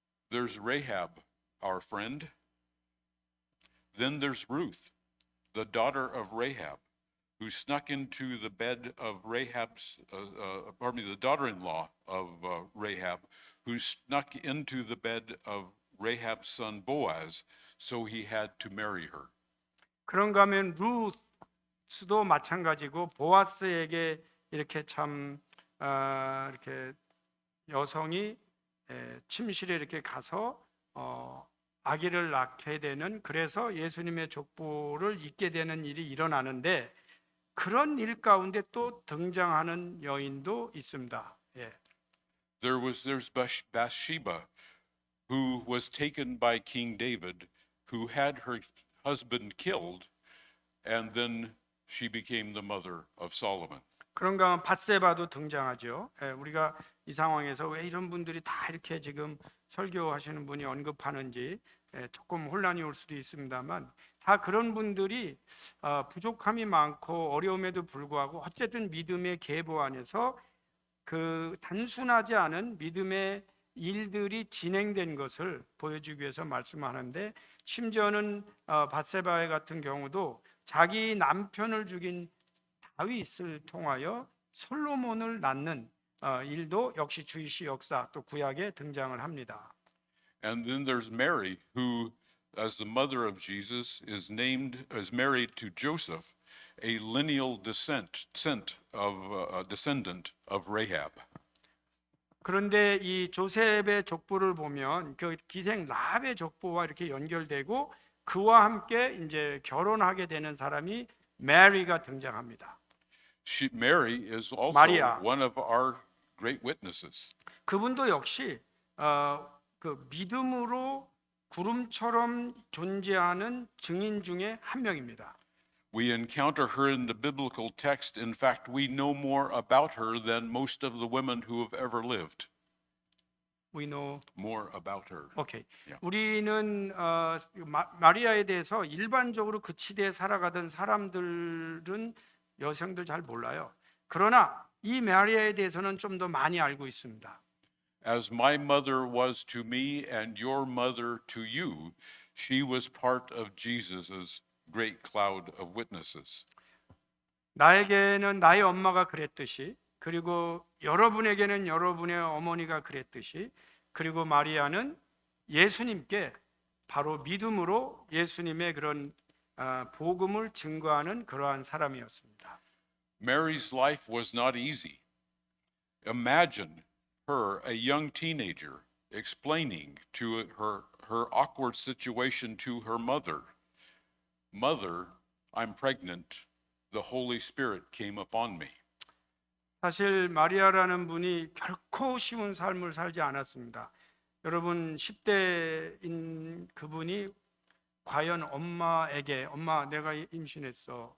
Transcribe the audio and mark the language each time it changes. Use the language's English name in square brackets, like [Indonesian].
[English] There's Rahab, our friend. Then there's Ruth, the daughter of Rahab, who snuck into the bed of Rahab's, the daughter-in-law of Rahab, who snuck into the bed of Rahab's son Boaz, so he had to marry her. [Korean] 그런가 하면 루스도 마찬가지고 보아스에게 이렇게 참 이렇게 여성이 침실에 이렇게 가서 아기를 낳게 되는 그래서 예수님의 족보를 잊게 되는 일이 일어나는데 그런 일 가운데 또 등장하는 여인도 있습니다. 예. [English] There's Bathsheba, who was taken by King David, who had her husband killed, and then she became the mother of Solomon. [Korean] 그런가 하면 밧세바도 등장하죠. 우리가 이 상황에서 왜 이런 분들이 다 이렇게 지금 설교하시는 분이 언급하는지 조금 혼란이 올 수도 있습니다만 다 그런 분들이 부족함이 많고 어려움에도 불구하고 어쨌든 믿음의 계보 안에서 그 단순하지 않은 믿음의 일들이 진행된 것을 보여주기 위해서 말씀하는데 심지어는 밧세바 같은 경우도 자기 남편을 죽인 다윗을 통하여 솔로몬을 낳는 일도 역시 주이시 역사 또 구약에 등장을 합니다. [English] And then there's Mary, who, as the mother of Jesus, is married to Joseph, a lineal descendant of Rahab. [Korean] 그런데 이 조셉의 족보를 보면 그 기생 라합의 족보와 이렇게 연결되고 그와 함께 이제 결혼하게 되는 사람이 메리가 등장합니다. [English] Mary is also [Korean] 마리아. [English] one of our great witnesses. [Korean] 그분도 역시 그 믿음으로 구름처럼 존재하는 증인 중에 한 명입니다. [English] We encounter her in the biblical text. In fact, we know more about her than most of the women who have ever lived. We know. More about her. 오케이. Yeah. [Korean] 우리는 마리아에 대해서 일반적으로 그 시대에 살아가던 사람들은 여성들 잘 몰라요. 그러나 이 마리아에 대해서는 좀 더 많이 알고 있습니다. [English] As my mother was to me and your mother to you, she was part of Jesus' great cloud of witnesses. [Korean] 나에게는 나의 엄마가 그랬듯이, 그리고 여러분에게는 여러분의 어머니가 그랬듯이, 그리고 마리아는 예수님께 바로 믿음으로 예수님의 그런 복음을 증거하는 그러한 사람이었습니다. [English] Mary's life was not easy. Imagine her, a young teenager, explaining to her awkward situation to her mother. Mother, I'm pregnant. The Holy Spirit came upon me. [Korean] 사실 마리아라는 분이 결코 쉬운 삶을 살지 않았습니다. 여러분 10대인 그분이 과연 엄마에게 엄마 내가 임신했어.